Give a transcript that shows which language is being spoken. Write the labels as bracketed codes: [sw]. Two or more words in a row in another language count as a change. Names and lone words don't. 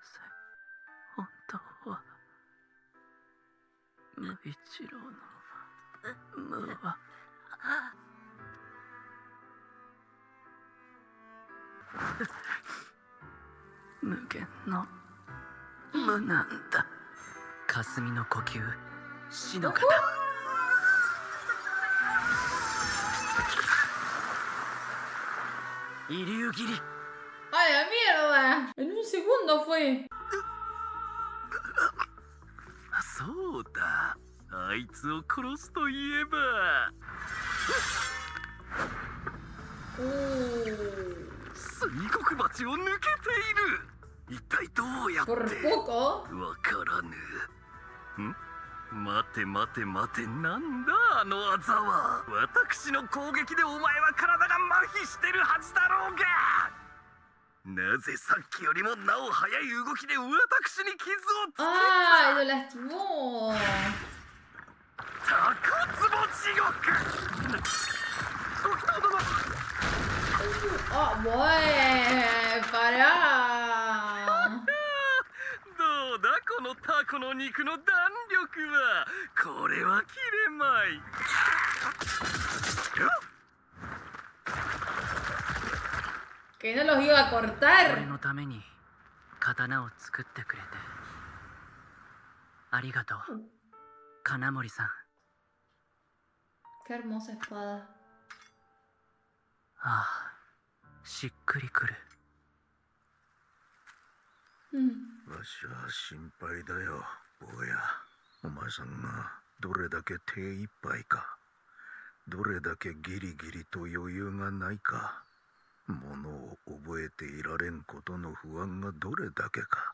[ja] 本当は無一郎の無は無限の無なんだ。霞の呼吸、死の型。遺留切り。 [es] ¡A la mierda! En un segundo fue. [ja] そうだ、あいつを殺すといえば 水国鉢を抜けている。一体どうやって。 [es] Por poco. [ja] わからぬ。待て待て待て、なんだあの技は。私の攻撃でお前は体が麻痺してるはずだろうが。なぜさっきよりもなお速い動きで私に傷をつけた。 [es] ¡Ay, lo lastimó! [ja] タコツボ地獄。時田殿。 [es] ¡Ah, bueno! ¡Pará! [ja] どうだこのタコの肉の弾力は。これは切れまい。 [es] Que no los iba a [ja] 俺 [es] cortar. [ja] のために刀を作ってくれてありがとう、金森さん。 [es] Qué hermosa espada. [ja] ああ、しっくりくる。わしは心配だよ、坊や。お前さんがどれだけ手一杯か、どれだけギリギリと余裕がないか、ものを覚えていられんことの不安がどれだけか。